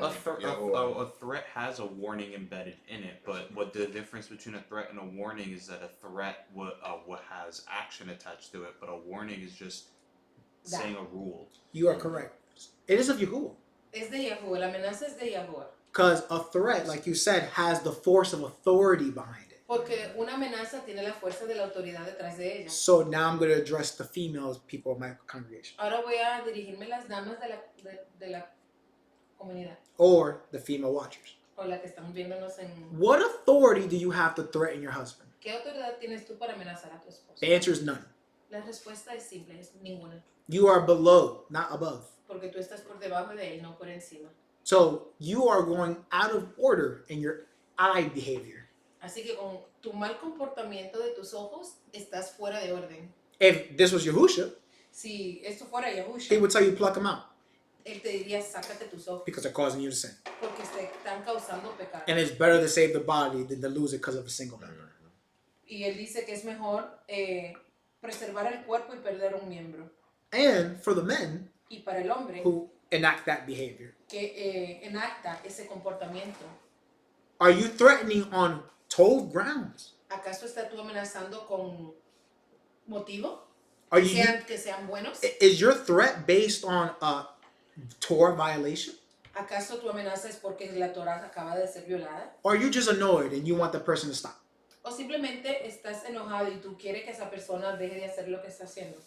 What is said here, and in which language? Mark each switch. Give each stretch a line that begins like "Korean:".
English: A threat has a warning embedded in it, but what the difference between a threat and a warning is that a threat what has action attached to it, but a warning is just That. saying a rule. You are correct. It is of Yahuwah.
Spanish: Es de Yahuwah, la amenaza es de Yahuwah.
English: Because a threat, like you said, has the force of authority behind it.
Spanish: Porque una amenaza tiene la fuerza de la autoridad detrás de ella.
English: So now I'm going to address the females people of my congregation.
Spanish: Ahora voy a dirigirme a las damas de la comunidad
English: Or the female watchers.
Spanish: o las que están viéndonos en...
English: What authority do you have to threaten your husband?
Spanish: ¿Qué autoridad tienes tú para amenazar a tu esposo?
English: The answer is none.
Spanish: La respuesta es simple, es ninguna.
English: You are below, not above.
Spanish: Porque tú estás por debajo de él, no por encima.
English: So you are going out of order in your eye behavior.
Spanish: Así que con tu mal comportamiento de tus ojos, estás fuera de orden.
English: If this was Yahusha,
Spanish: Si esto fuera
English: he Yahusha, would tell you pluck them out
Spanish: él te diría, sácate tus ojos,
English: because they're causing you to sin.
Spanish: porque te están causando pecado.
English: And it's better to save the body than to lose it because of a single member.
Spanish: Y él dice que es mejor preservar el cuerpo y perder un miembro.
English: And for the men
Spanish: Y para el hombre
English: who enact that behavior,
Spanish: que enacta ese comportamiento,
English: are you threatening on told grounds?
Spanish: ¿acaso estás tú amenazando con motivo?
English: Are
Spanish: Que
English: you?
Spanish: que sean buenos.
English: Is your threat based on a Torah violation?
Spanish: ¿Acaso tu amenaza es porque la Torah acaba de ser violada?
English: Or are you just annoyed and you want the person to stop?
Spanish: ¿O simplemente estás enojado y tú quieres que esa persona deje de hacer lo que está haciendo?